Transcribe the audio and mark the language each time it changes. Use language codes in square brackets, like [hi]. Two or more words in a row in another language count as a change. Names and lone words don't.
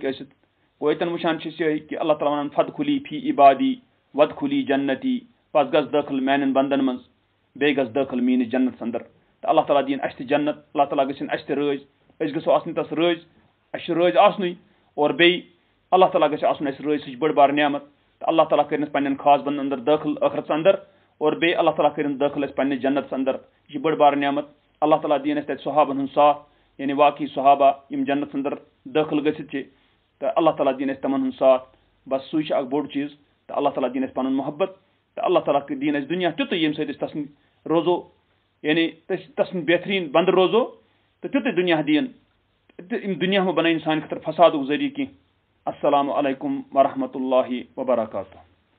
[ks] ہیٚکہِ ٲسِتھ گوٚو ییٚتٮ۪ن وٕچھان چھِ أسۍ یِہوٚے کہِ اللہ تعالیٰ ونان [ar] فدخلی فی عبادی ودخلی جنتی [ks] پس گژھ دٲخل میانٮ۪ن بندن منٛز بیٚیہِ گژھ دٲخل میٲنِس جنتس انٛدر تہٕ اللہ تعالیٰ دِیِن اَسہِ تہِ جنت اللہ تعالیٰ گٔژھِنۍ اَسہِ تہِ رٲضۍ أسۍ گژھو آسٕنۍ تس رٲضۍ اَسہِ چھِ رٲضۍ آسنُے اور بیٚیہِ اللہ تعالیٰ گژھِ آسُن اَسہِ رٲضۍ سُہ چھِ بٔڑ بار نعمت تہٕ اللہ تعالیٰ کٔرِنۍ اَسہِ پننٮ۪ن خاص بندن انٛدر دٲخل ٲخرتس انٛدر اور بیٚیہِ اللہ تعالیٰ کٔرِنۍ دٲخل اَسہِ پننِس جنتس انٛدر یہِ چھِ بٔڑ بار نعمت اللہ تعالیٰ دِیِن اَسہِ تَتہِ صحابن ہُنٛد ساتھ یعنی واقعی صحابہ یِم جنتس انٛدر دٲخل گٔژھِتھ چھِ تہٕ اللہ تعالیٰ دِیِن اَسہِ تِمن ہُنٛد ساتھ بس سُے چھُ اکھ بوٚڑ چیٖز تہٕ اللہ تعالیٰ دِیِن اَسہِ پنُن محبت تہٕ اللہ تعالیٰ دِیِن اَسہِ دُنیا تیُتُے ییٚمہِ سۭتۍ أسۍ تسٕنٛدۍ روزو یعنی تسٕنٛدۍ بہتریٖن بنٛدٕ روزو تہٕ تیُتُے دُنیا دِیِن تہٕ یِم دُنیا مہ بنٲیِن سانہِ خٲطرٕ فسادُک ذٔریعہٕ کینٛہہ [ar] السلام علیکم ورحمتہ اللہ وبرکاتہ